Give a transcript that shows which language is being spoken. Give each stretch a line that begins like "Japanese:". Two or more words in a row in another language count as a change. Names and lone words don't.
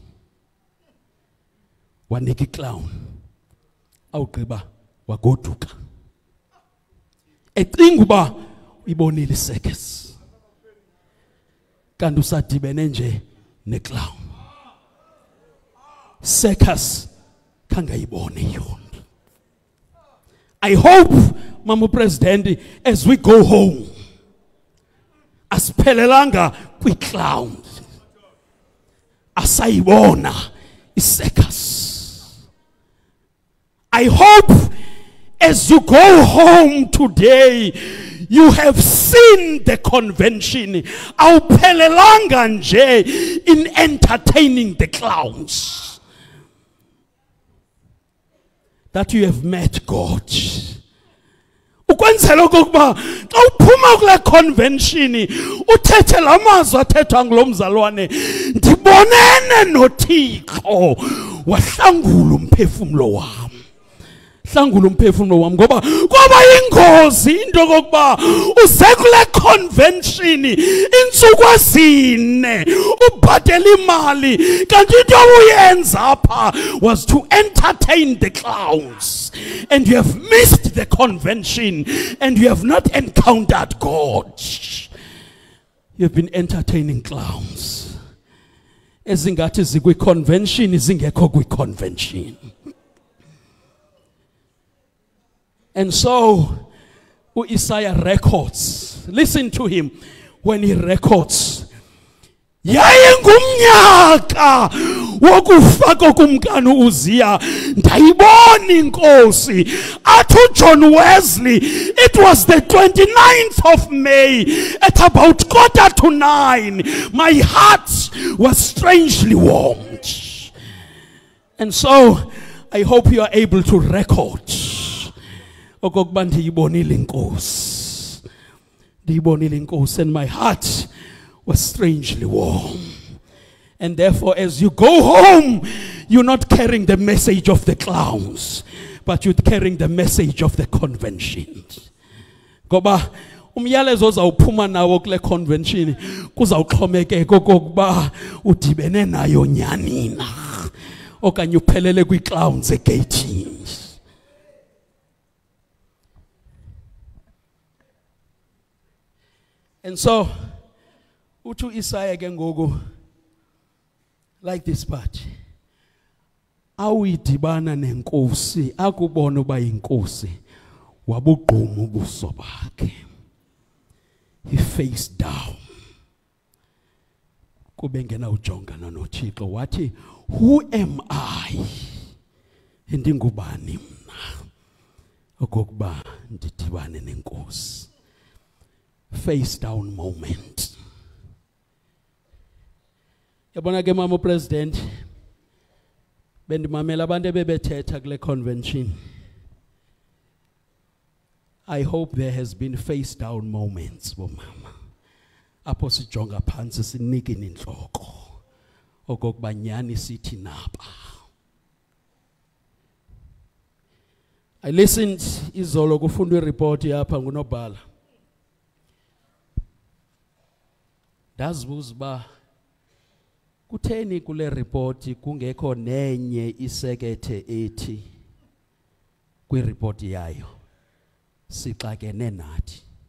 Xhosa: Wanika iclown. Awugqiba wagoduka. Ecinga uba ibonile circus. Kanti usadibene nje neclown. Circus kangayibone yona.
English: I hope Mama President as we go home
Xhosa: asiphelelanga kwi-clown. Asayibona i-circus.
English: I hope as you go home today you have seen the convention.
Xhosa: Awuphelelanga nje
English: in entertaining the clowns. That you have met God.
Xhosa: Ukwenzela okokuba xa uphuma kule convention uthethe lamazwi athethwa ngulomzalwane, ndibonene noThixo wahlangula umphefumulo wami. Hlangula umphefumulo wami ngoba kwaba ingozi into kokuba uze kule convention insuku ezine ubhadela imali kanti into uyenza apha
English: was to entertain the clowns, and you have missed the convention and you have not encountered God.
Xhosa: You have been entertaining clowns ezingathi zikwi-convention zingekho kwi-convention.
English: And so Isaiah records. Listen to him when he records.
Xhosa: Yayingumnyaka wokufa kokumkani uZiya, ndayibona inkosi.
English: Athu John Wesley, it was the 29th of May at about 8:45. My heart was strangely warmed. And so I hope you are able to record.
Xhosa: Okokuba ndiyibonile inkosi. Ndiyibonile inkosi,
English: and my heart was strangely warm. And therefore as you go home, you're not carrying the message of the clowns, but you're carrying the message of the convention.
Xhosa: Ngoba umyalezo ozawuphuma nawo kule convention kuzawuxhomekeka okokuba udibene nayo nyani na okanye uphelele kwi-clowns egate.
English: And so,
Xhosa: uthi Isaiah ke ngoku
English: like this part.
Xhosa: Awuyidibana nenkosi, akubona uba inkosi, wabugquma ubuso bakhe.
English: He faced down.
Xhosa: Kube ngena ujongana noThixo wathi,
English: who am I?
Xhosa: Ndingubani mna okokuba ndidibane nenkosi.
English: Face down moment.
Xhosa: Yabona ke Mama President, bendimamela abantu ebebethetha kule convention.
English: I hope there has been face down moments bomama.
Xhosa: Apho sijonga phansi sinike inhloko okokuba nyani sithi napa.
English: I listened
Xhosa: izolo kufundwa ireport yapha nguNobhala. Ndazibuza uba kutheni kule report kungekho nenye isekethe ethi kwi-report yayo sixakene nathi.